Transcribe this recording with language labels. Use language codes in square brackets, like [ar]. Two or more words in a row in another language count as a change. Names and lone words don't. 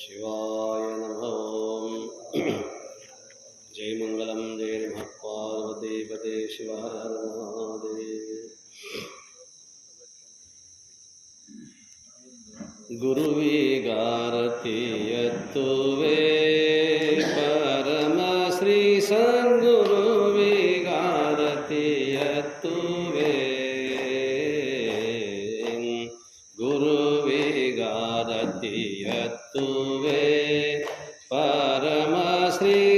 [sa] ಶಿವಾಯ ನಮೋ ಜೈ ಮಂಗಲಂ ಜೈ ನಮಃ ಪಾರ್ವತೀಪತೆ ಶಿವ ಹರ ಹರ ಮಹಾದೇವ. [kn] ಗುರುವಿಗಾರತಿಯತ್ತುವೆ ಪರಮ ಶ್ರೀ ಸದ್ಗುರುವಿಗಾರತಿಯತ್ತುವೆ ಗುರುವಿಗಾರತಿಯತ್ತುವೆ ಪರಮ ಶ್ರೀ